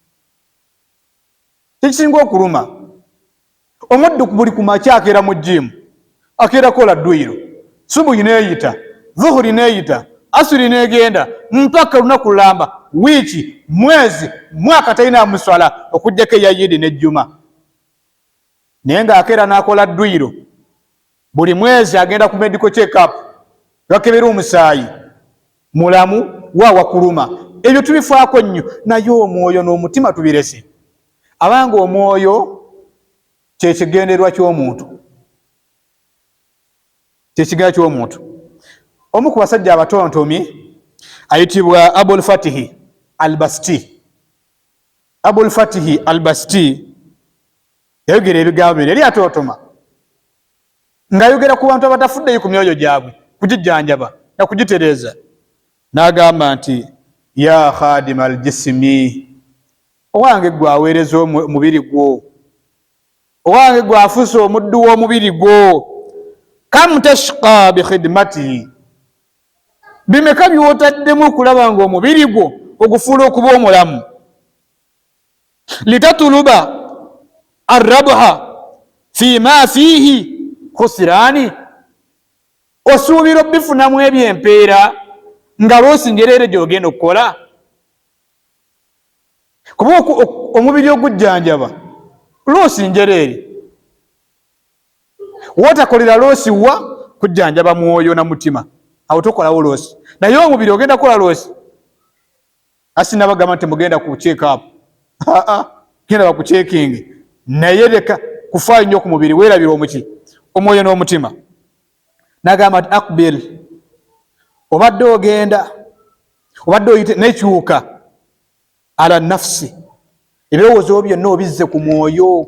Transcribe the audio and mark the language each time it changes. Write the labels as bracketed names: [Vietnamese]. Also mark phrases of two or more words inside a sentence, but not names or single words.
[Ganda] Ekisinga okuluma omuddu buli ku makya akeera mu jjimu akeera kola dduyiro, subuhi neeyita, zuhuri neeyita, asuri neegenda mpaka lunaku lulamba, wiiki, mwezi, mwaka talina muswala okujjako eya yidi n'ejjuma. Naye ng'akeera n'akola dduyiro, buli mwezi agenda ku [English] medical check-up [Ganda] bakebera omusaayi, mulamu waawa kuluma. Ebyo tubifaako nnyo, naye omwoyo n'omutima tubirese. Abanga omwoyo kyekigendererwa ky'omuntu, kyekigendererwa ky'omuntu. Omu ku basajja abatontomi ayitibwa Abul Fatihi al-Basti. Abul Fatihi al-Basti yayogera ebigambo bino eri atootoma ng'ayogera ku bantu abatafuddeyo ku myoyo gyabwe kugijjanjaba na kugitereeza. N'agamba nti [Arabic] يا خادم الجسم, [Ganda] owange gwe aweereza omubiri gwo, owange gwe afuuse omuddu w'omubiri gwo, [Arabic] كم تشقى بخدمته, [Ganda] bimeka by'otaddemu okulaba ng'omubiri gwo ogufuula okuba omulamu. [Arabic] لتطلب الربح في ما فيه خسران, [Ganda] osuubira obifunamu ebyempeera nga lw'osingerere gy'ogenda okukola. Kuba omubiri ogujjanjaba lw'osingerere wootakolera loosi wa kujjanjaba mwoyo na mutima, awo tokolawo loosi. Naye omubiri ogenda kukola loosi. Asinabagamba nti mugenda ku [English] check up, [Ganda] genda baku checking, naye leka kufaayo nnyo ku mubiri, weerabira omuki omwoyo n'omutima. N'agamba nti aqbil, obadde ogenda obadde oyite n'ekyuka [Arabic] على النفس, [Ganda] ebirowoozo byonna obizze ku mwoyo.